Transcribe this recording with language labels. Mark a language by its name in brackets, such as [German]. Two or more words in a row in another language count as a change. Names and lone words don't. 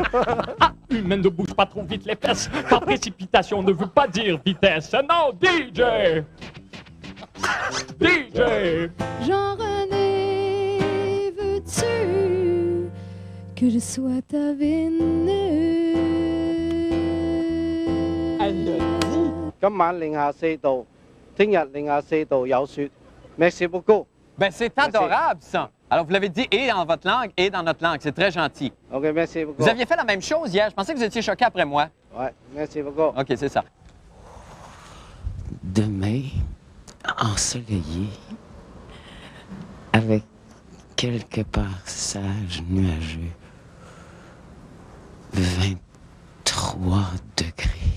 [French] Ah, humaine ne bouge pas trop vite les fesses. Par précipitation ne veut pas dire vitesse. Non, DJ! DJ! Jean-René, veux-tu que je sois ta Vénus? Elle le dit. [Cantonese] 今晚零下4度，聽日零下4度有雪。 [French] Merci beaucoup. Ben c'est adorable, ça. Alors, vous l'avez dit et dans votre langue et dans notre langue. C'est très gentil. OK, merci beaucoup. Vous aviez fait la même chose hier. Je pensais que vous étiez choqué après moi. Ouais, merci beaucoup. OK, c'est ça. Demain, ensoleillé, avec quelques passages nuageux, 23 degrés.